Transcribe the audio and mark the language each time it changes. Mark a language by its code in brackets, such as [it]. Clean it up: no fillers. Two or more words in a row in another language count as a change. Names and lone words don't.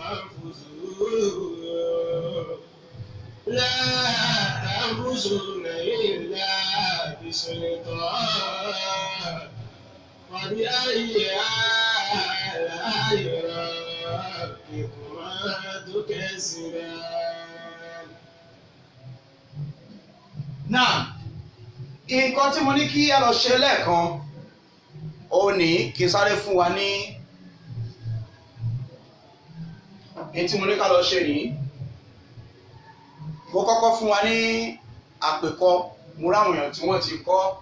[ar] فانفذوا لا تنفذون إلا بسلطان فبأي آلاء ربكما تكذبان. [yo] Náà nǹkan tí mo ní kí ẹ lọ ṣe lẹ́ẹ̀kan ó ní kí n sáré fún wa ní èyí tí mo ní ká lọ ṣe nìyí. Mo kọ́kọ́ fún wa ní àpèkọ, mo ráwọn èèyàn tí wọ́n ti kọ́.